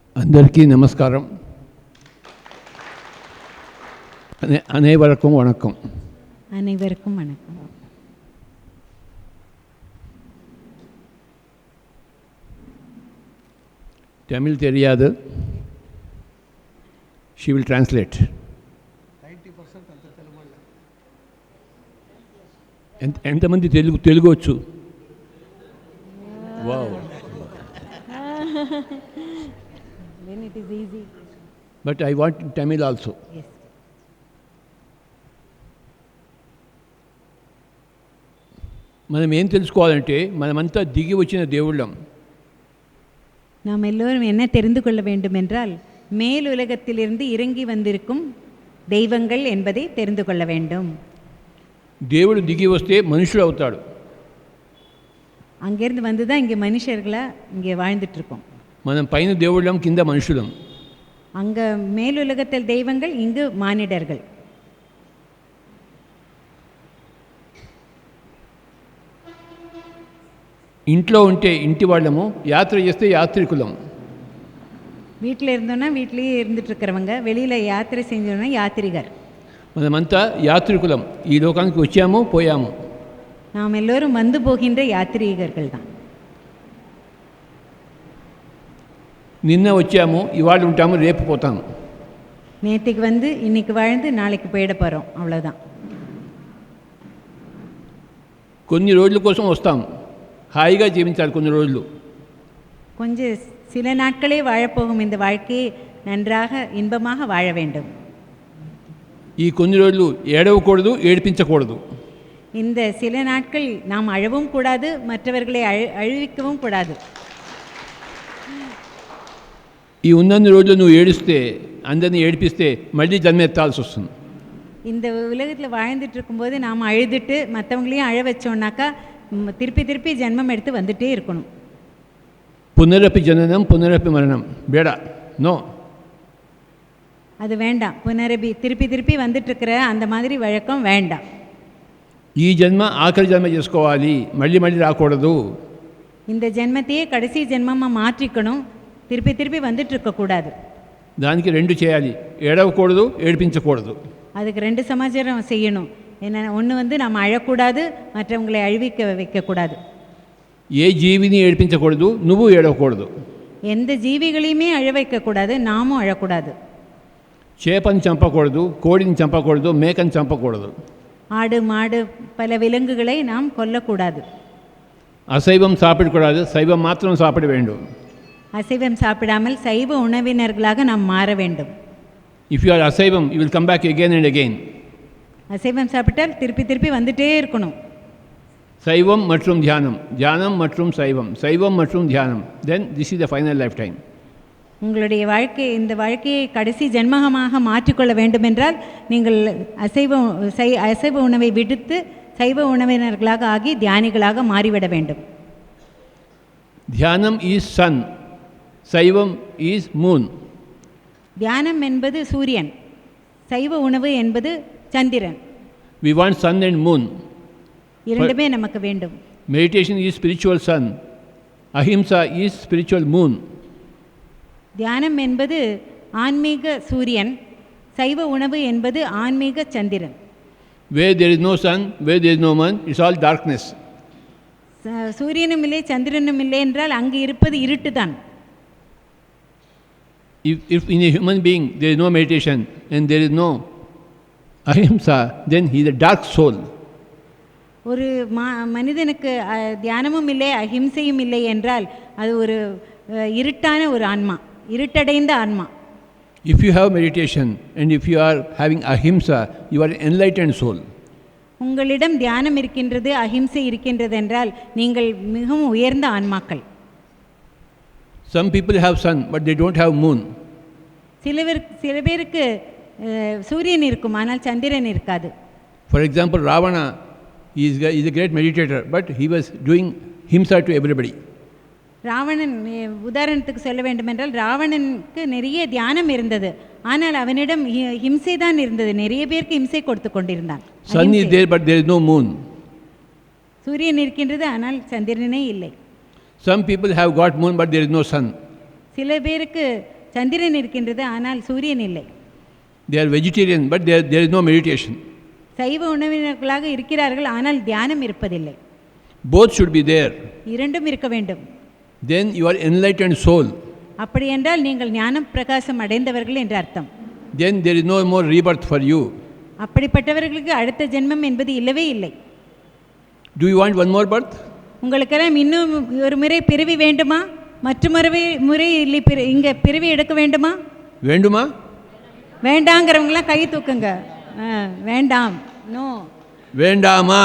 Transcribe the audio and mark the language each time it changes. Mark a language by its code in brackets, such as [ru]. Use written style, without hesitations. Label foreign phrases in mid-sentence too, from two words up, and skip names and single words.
[ta] అందరికీ நமஸ்காரம். அனைவருக்கும் வணக்கம். அனைவருக்கும் வணக்கம். தமிழ் தெரியாது. [en] She will translate. [te] 90% అంత తెలుగు. ఎంతమంది తెలుగు వచ్చు? [en] Wow. Then it is easy. But I want Tamil also. Yes. [te] మనం ఏం తెలుసుకోవాలంటే మనమంతా దిగి వచ్చిన దేవుళ్ళం. [ta] நாம் எல்லோரும் என்ன தெரிந்து கொள்ள வேண்டும் என்றால் மேல் உலகத்திலிருந்து இறங்கி வந்திருக்கும் தெய்வங்கள் என்பதை தெரிந்து கொள்ள வேண்டும். [te] దేవుడు దిగి వస్తే మనుషుడు అవుతాడు. [ta] அங்கேருந்து வந்து தான் இங்கே மனுஷர்களாக இங்கே வாழ்ந்துட்டுருக்கோம். [te] మనం పైన దేవుళ్ళం, కింద మనుషులం. [ta] அங்கே மேலுலகத்தில் தெய்வங்கள், இங்கு மானிடர்கள். [te] ఇంట్లో ఉంటే ఇంటి వాళ్ళము, యాత్ర చేస్తే యాత్రికులం. [ta] வீட்டில் இருந்தோன்னா வீட்லேயே இருந்துட்டுருக்கிறவங்க, வெளியில் யாத்திரை செஞ்சோன்னா யாத்திரிகர். [te] మనమంతా యాత్రికులం. ఈ లోకానికి వచ్చాము, పోయాము. [ta] நாம் எல்லோரும் வந்து போகின்ற யாத்திரிகர்கள் தான். [te] నిన్న వచ్చాము, ఇవాళ ఉంటాము, రేపు పోతాము. [ta] நேற்றுக்கு வந்து இன்னைக்கு வாழ்ந்து நாளைக்கு போயிட போகிறோம், அவ்வளோதான். [te] కొన్ని రోజుల కోసం వస్తాం, హాయిగా జీవించాలి కొన్ని రోజులు. [ta] கொஞ்சம் சில நாட்களே வாழப்போகும் இந்த வாழ்க்கையை நன்றாக இன்பமாக வாழ வேண்டும். [te] ఈ కొన్ని రోజులు ఏడవకూడదు, ఏడిపించకూడదు. [ta] இந்த சில நாட்கள் நாம் அழவும் கூடாது, மற்றவர்களை அழுவிக்கவும் கூடாது. [te] ఈ ఉన్నన్ని రోజులు నువ్వు ఏడిస్తే, అందరినీ ఏడిపిస్తే మళ్ళీ జన్మెత్తాల్సి వస్తుంది. [ta] இந்த உலகத்தில் வாழ்ந்துட்டு இருக்கும்போது நாம் அழுதுட்டு மற்றவங்களையும் அழ வச்சோம்னாக்கா திருப்பி திருப்பி ஜென்மம் எடுத்து வந்துட்டே இருக்கணும். [sa] పునరపి జననం, పునరపి మరణం బేడ నో. [ta] அது வேண்டாம். திருப்பி திருப்பி வந்துட்டுருக்கிற அந்த மாதிரி வழக்கம் வேண்டாம். [te] ఈ జన్మ ఆఖరి జన్మ చేసుకోవాలి, మళ్ళీ మళ్ళీ రాకూడదు. [ta] இந்த ஜென்மத்தையே கடைசி ஜென்மமாக மாற்றிக்கணும், திருப்பி திருப்பி வந்துட்டு இருக்கக்கூடாது. [te] దానికి రెండు చేయాలి, ఏడవకూడదు, ఏడిపించకూడదు. [ta] அதுக்கு ரெண்டு சமாச்சாரம் செய்யணும். என்ன, ஒன்று வந்து நம்ம அழக்கூடாது, மற்றவங்களை அழிவிக்க வைக்கக்கூடாது. [te] ఏ జీవిని ఏడిపించకూడదు, నువ్వు ఏడవకూడదు. [ta] எந்த ஜீவிகளையுமே அழ வைக்கக்கூடாது, நாமும் அழக்கூடாது. [te] చేపని చంపకూడదు, కోడిని చంపకూడదు, మేకని చంపకూడదు. [ta] ஆடு மாடு பல விலங்குகளை நாம் கொல்லக்கூடாது. அசைவம் சாப்பிடக்கூடாது, சைவம் மாத்திரம் சாப்பிட வேண்டும். அசைவம் சாப்பிடாமல் சைவ உணவினர்களாக நாம் மாற வேண்டும். [en] If you are அசைவம், you will come back again and again. [ta] அசைவம் சாப்பிட்டால் திருப்பி திருப்பி வந்துட்டே இருக்கணும். சைவம் மற்றும் தியானம், தியானம் மற்றும் சைவம், சைவம் மற்றும் தியானம், [en] Then this is the final life time. [ta] உங்களுடைய இந்த வாழ்க்கையை கடைசி ஜென்மகமாக மாற்றிக்கொள்ள வேண்டுமென்றால் நீங்கள் அசைவ உணவை விடுத்து சைவ உணவினர்களாக ஆகி தியானிகளாக மாறிவிட வேண்டும். [en] தியானம் is sun, சைவம் is moon. [ta] தியானம் என்பது சூரியன், சைவ உணவு என்பது சந்திரன். [en] We want sun and moon. [ta] இரண்டுமே நமக்கு வேண்டும். [en] Meditation is spiritual sun. Ahimsa is spiritual moon. [ta] தியானம் என்பது ஆன்மீக சூரியன், சைவ உணவு என்பது ஆன்மீக சந்திரன். [en] Where there is no sun, where there is no moon, it's all darkness. [ta] சூரியனும் இல்லை சந்திரனும் இல்லை என்றால் அங்கு இருப்பது இருட்டு தான். [en] If in a human being there is no meditation and there is no ahimsa, then he is a dark soul. [ta] ஒரு மனிதனுக்கு தியானமும் இல்லை அஹிம்சையும் இல்லை என்றால் அது ஒரு இருட்டான ஒரு ஆன்மா, இருட்டடைந்த ஆன்மா. [en] If you have meditation and if you are having ahimsa, you are an enlightened soul. [ta] உங்களிடம் தியானம் இருக்கின்றது, அஹிம்சை இருக்கின்றது என்றால் நீங்கள் மிகவும் உயர்ந்த ஆன்மாக்கள். [en] Some people have sun but they don't have moon. [ta] சில பேருக்கு சூரியன் இருக்கும், ஆனால் சந்திரன் இருக்காது. [en] For example, Ravana is a great meditator, but he was doing himsa to everybody. [ta] ராவணன் உதாரணத்துக்கு சொல்ல வேண்டுமென்றால் ராவணனுக்கு நிறைய தியானம் இருந்தது, ஆனால் அவனிடம் ஹிம்சை தான் இருந்தது. நிறைய பேருக்கு ஹிம்சை கொடுத்து கொண்டிருந்தான். [en] Sun is there but there is no moon. [ta] சூரியன் இருக்கின்றது, ஆனால் சந்திரனே இல்லை. [en] Some people have got moon but there is no sun. [ta] சில பேருக்கு சந்திரன் இருக்கின்றது, ஆனால் சூரியன் இல்லை. [en] They are vegetarian, but there is no meditation. [ta] சைவ உணவினர்களாக இருக்கிறார்கள், ஆனால் தியானம் இருப்பதில்லை. [en] Both should be there. [ta] இரண்டும் இருக்க வேண்டும். [en] Then you are enlightened soul. [ta] அப்படி என்றால் நீங்கள் ஞானம் பிரகாசம் அடைந்தவர்கள் என்று அர்த்தம். [en] Then there is no more rebirth for you. [ta] அப்படிப்பட்டவர்களுக்கு அடுத்த ஜென்மம் என்பது இல்லவே இல்லை. [en] Do you want one more birth? [ta] உங்களுக்கெல்லாம் இன்னும் ஒரு முறை பிறவி வேண்டுமா? முறை இல்லை இங்கே பிறவி எடுக்க வேண்டுமா? வேண்டுமா? வேண்டாங்கிறவங்களாம் கை தூக்குங்க. வேண்டாம். நோ. வேண்டாமா?